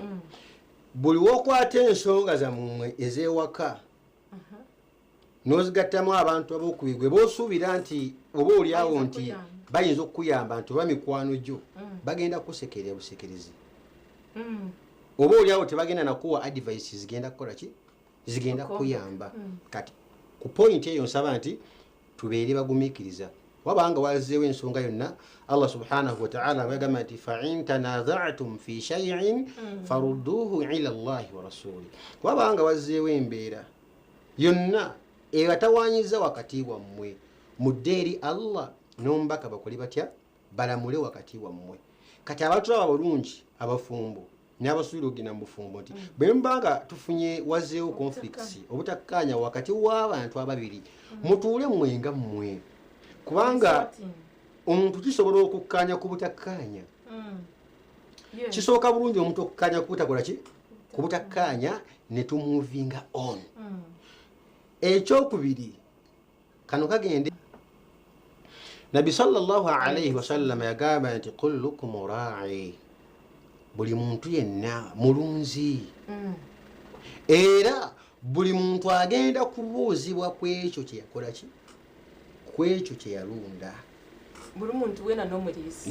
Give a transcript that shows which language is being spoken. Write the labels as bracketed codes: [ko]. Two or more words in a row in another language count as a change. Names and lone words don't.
[lg] Buli wokwata ensonga zammwe ez'ewaka n'ozigattamu abantu ab'okubigwe b'osuubira nti oba oliawo nti bayinza okukuyamba nti oba mikwano gyo bagenda kusekerera busekerezi oba oliawo tebagenda nakuwa advice zigenda kukola ki zigenda kuyamba. Kati ku point eyo nsaba nti tubeere bagumiikiriza. Wabanga wazeewo ensonga yonna [ar] الله سبحانه وتعالى [lg] bagamba nti [ar] فإن تنازعتم في شيء فردوه إلى الله والرسول. [lg] Wabanga wazeewo embeera yonna ebatawanyiza wakati wammwe mudde eri Allah n'omubaka bakole batya balamule wakati wammwe. Kati abantu abo bulungi abafumbo n'abasuubira okugenda mu bufumbo nti bwe mbanga tufunye wazeewo conflicts obutakkaanya wakati w'abantu ababiri mutuule mwenga mmwe kubanga omuntu kisobola okukkaanya ku butakkaanya. Kisooka bulungi omuntu okukkaanya ku butakola ki ku butakkaanya ne tumuvinga on. Ekyokubiri kano kagende Nabi [ar] صلى الله عليه وسلم [lg] yagamba nti [ar] كلكم راع, [lg] buli muntu yenna mulunzi era buli muntu agenda kubuuzibwa kwekyo kye yakola ki kwekyo kye yalunda buli muntu wena n'omulisi